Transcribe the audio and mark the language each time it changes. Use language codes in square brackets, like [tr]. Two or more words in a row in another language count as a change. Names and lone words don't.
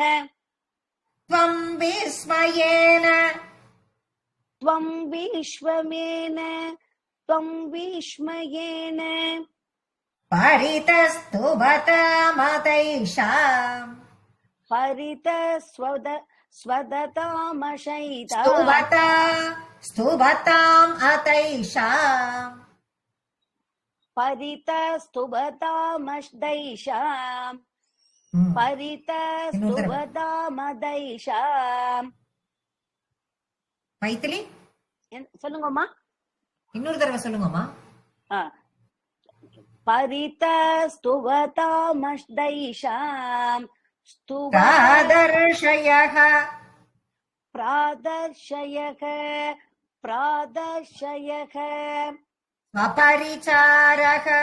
[sa] त्वं विस्मयेन त्वं विस्वमेन त्वं विस्मयेन परितस्तुभत मदैषाम् स्वदतामशैता स्तुभताम् अतैषाम् परितस्तुभतामदैषाम् परितस्तुभतामदैषाम्. [ta] மைத்திலி சொல்லுங்கம்மா, இன்னொரு தடவை சொல்லுங்கம்மா. [sa] परितस्तुभतामदैषाम् प्रादर्शयः प्रादर्शयः प्रादर्शयः स्वपरिचारः